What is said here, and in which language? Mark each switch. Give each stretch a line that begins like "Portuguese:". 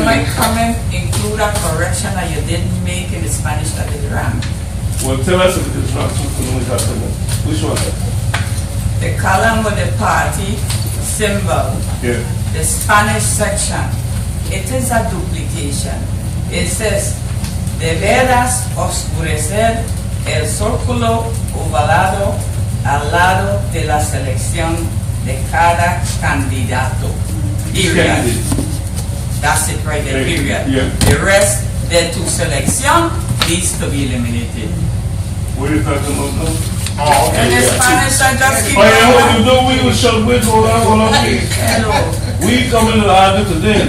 English: My comment include a correction that you didn't make in the Spanish that is wrong. Well, tell us if it's not something we have to know. Which one? The column with the party symbol, Yeah. the Spanish section, it is a duplication. It says,
Spanish: deberás oscurecer el círculo ovalado al lado de la selección de cada candidato.
English: Period. That's it right there, period. Yeah. The rest, the to selección, needs to be eliminated. What are you talking about now? Oh, In okay. the Spanish, I just keep Oh, yeah, what you do, we shall wait, hold on, please. Hello. We coming to argue today.